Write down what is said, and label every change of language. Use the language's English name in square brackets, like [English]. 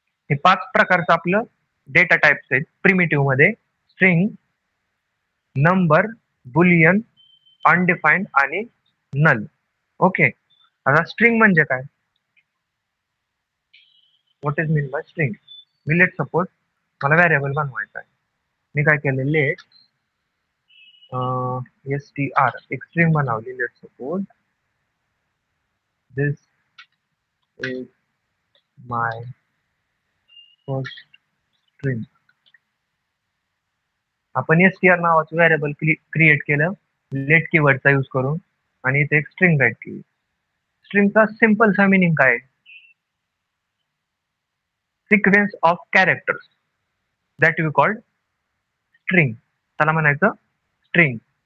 [Marathi] हे 5 प्रकारचं आपलं डेटा टाइप्स आहेत प्रिमिटिव्ह मध्ये, स्ट्रिंग, नंबर, बुलियन, अनडिफाईन्ड आणि नल. ओके, आता स्ट्रिंग म्हणजे काय, [English] What is mean by string. [Marathi] मी [English] let suppose [Marathi] मला व्हॅरिएबल बनवायचा आहे, मी काय केलं, लेट str एक स्ट्रिंग बनवली. [English] Let suppose this is my first string. [Marathi] आपण str नावाचं व्हॅरिएबल क्रिएट केलं लेट कीवर्डचा यूज करून, आणि इथे एक स्ट्रिंग राईट केली. स्ट्रिंगचा सिंपलचा मिनिंग काय, [English] sequence of characters that we called string, [Marathi] त्याला म्हणायचं स्ट्रिंग.